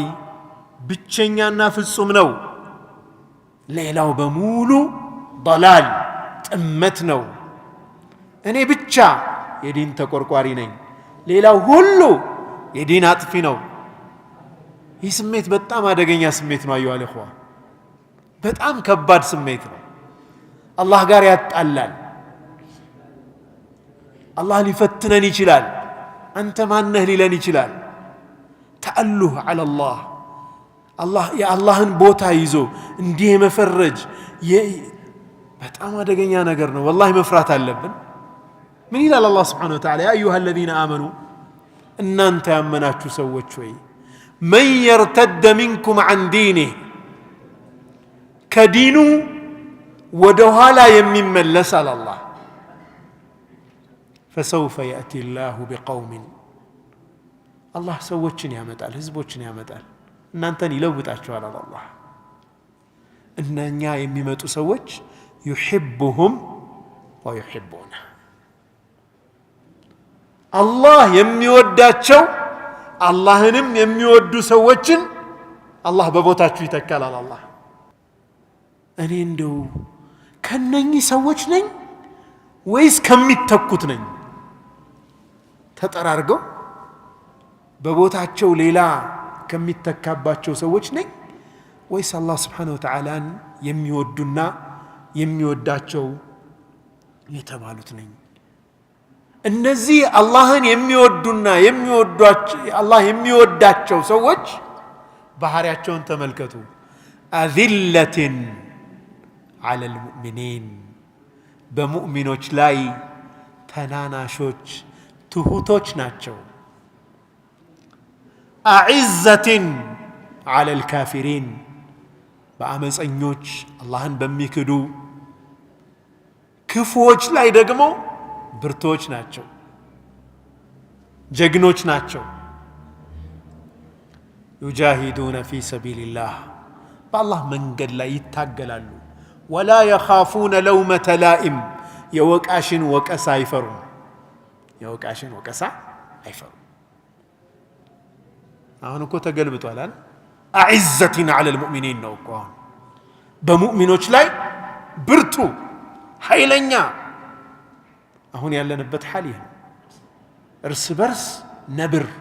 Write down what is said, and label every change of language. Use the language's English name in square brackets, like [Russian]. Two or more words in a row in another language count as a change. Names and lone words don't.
[Amharic] ብቸኛና ፍጹም ነው ሌላው በሙሉ ضلال ጥመት ነው እኔ ብቻ የዲን ተቆርቋሪ ነኝ ሌላው ሁሉ የዲን አጥፊ ነው ይህ ስሜት በጣም አደገኛ ስሜት ነው [Arabic] أيها الإخوة [Amharic] በጣም ከባድ ስሜት ነው አላህ ጋር ያጣላል አላህ ሊፈትነን ይችላል አንተ ማነህ ሊለን ይችላል [Arabic] تألى على الله [Amharic] አላህ የአላህን ቦታ ይዞ እንዲህ መፈረጅ በጣም አደገኛ ነገር ነው والله መፍራት አለብን ምን ይላል አላህ [Arabic] سبحانه وتعالى يا أيها الذين آمنوا [Amharic] እናንተ ያመናችሁ ሰዎች ሆይ [Arabic] من يرتد منكم عن دينه [Amharic] ከዲኑ ወደ ኋላ የሚመለስ አለ አላህ [Arabic] فسوف يأتي الله بقوم الله [Amharic] ሰዎችን ያመጣል ህዝቦችን ያመጣል እናንተን ይለውጣቸዋል አለ አላህ እነኛ የሚመጡ ሰዎች [Arabic] يحبهم ويحبونه [Amharic] الله የሚወዳቸው አላህንም የሚወዱ ሰዎችን አላህ በቦታቸው ይተካል አለ አላህ እኔ እንደው ከነኚህ ሰዎች ነኝ ወይስ ከሚተኩት ነኝ ተጠራርገው በቦታቸው ሌላ ከሚተካባቸው ሰዎች ነኝ ወይስ አላህ [Arabic] سبحانه وتعالى [Amharic] የሚወዱና የሚወዳቸው የተባሉት ነኝ እነዚህ አላህን የሚወዱና የሚወዷቸው አላህ የሚወዳቸው ሰዎች ባህሪያቸውን ተመልከቱ [Arabic] أذلة على المؤمنين [Amharic] በሙእሚኖች ላይ ተናናሾች ትሁቶች ናቸው [Arabic] أعزة على الكافرين [Amharic] በአመፀኞች አላህን በሚክዱ ክፉዎች ላይ ደግሞ ብርቶች ናቸው ጀግኖች ናቸው [Arabic] يجاهدون في سبيل الله [Amharic] بالله መንገድ ላይ ይታገላሉ [Arabic] ولا يخافون لومة لائم [Amharic] የወቃሽን ወቀሳ አይፈሩም የወቃሽን ወቀሳ አይፈሩም አሁን እኮ ተገልብጧል አይደል [Arabic] أعزة على المؤمنين [Amharic] ነው እኮ በሙእሚኖች ላይ ብርቱ ኃይለኛ አሁን ያለንበት ሐል ይሄ እርስ በርስ ነብር